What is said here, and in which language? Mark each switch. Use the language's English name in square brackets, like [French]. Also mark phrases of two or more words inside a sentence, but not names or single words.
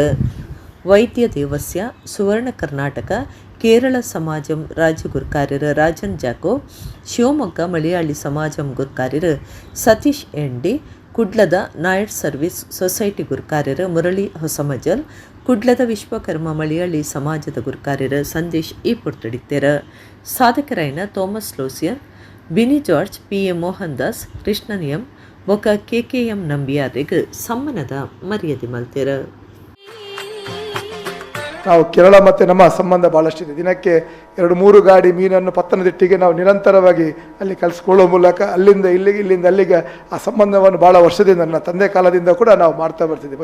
[Tulu] ವೈದ್ಯ ದೇವಸ್ಯ ಸುವರ್ಣ ಕರ್ನಾಟಕ ಕೇರಳ ಸಮಾಜಂ ರಾಜ್ಯ ಗುರ್ಕಾರ್ಯರು ರಾಜನ್ ಜಾಕೋ, ಶಿವಮೊಗ್ಗ ಮಲಯಾಳಿ ಸಮಾಜಂ ಗುರ್ಕಾರ್ಯರು ಸತೀಶ್ ಎನ್ಡಿ, ಕುಡ್ಲದ ನಾಯರ್ ಸರ್ವಿಸ್ ಸೊಸೈಟಿ ಗುರ್ಕಾರ್ಯರು ಮುರಳಿ ಹೊಸಮಜಲ್, ಕುಡ್ಲದ ವಿಶ್ವಕರ್ಮ ಮಲಯಾಳಿ ಸಮಾಜದ ಗುರ್ಕಾರ್ಯರು ಸಂದೇಶ್ ಈ ಪುರ್ತಡಿತ್ತೇರ. ಸಾಧಕರಾಯನ ಥೋಮಸ್ ಲೋಸಿಯನ್, ಬಿನಿ ಜಾರ್ಜ್, PM ಮೋಹನ್ ದಾಸ್, ಕೃಷ್ಣನ್ ಎಂ ಬೊಕ KKM ನಂಬಿಯಾರಿಗೆ ಸಮ್ಮನದ ಮರ್ಯಾದೆ ಮಲ್ತೇರ. [Kannada] ನಾವು ಕೇರಳ ಮತ್ತು ನಮ್ಮ ಸಂಬಂಧ ಭಾಳಷ್ಟಿದೆ. ದಿನಕ್ಕೆ 2-3 ಗಾಡಿ ಮೀನನ್ನು ಪತ್ತನದಿಟ್ಟಿಗೆ ನಾವು ನಿರಂತರವಾಗಿ ಅಲ್ಲಿ ಕಲಿಸ್ಕೊಳ್ಳೋ ಮೂಲಕ ಅಲ್ಲಿಂದ ಇಲ್ಲಿಗೆ ಇಲ್ಲಿಂದ ಅಲ್ಲಿಗೆ ಆ ಸಂಬಂಧವನ್ನು ಭಾಳ ವರ್ಷದಿಂದ ನನ್ನ ತಂದೆ ಕಾಲದಿಂದ ಕೂಡ ನಾವು ಮಾಡ್ತಾ ಬರ್ತಿದ್ದೆ.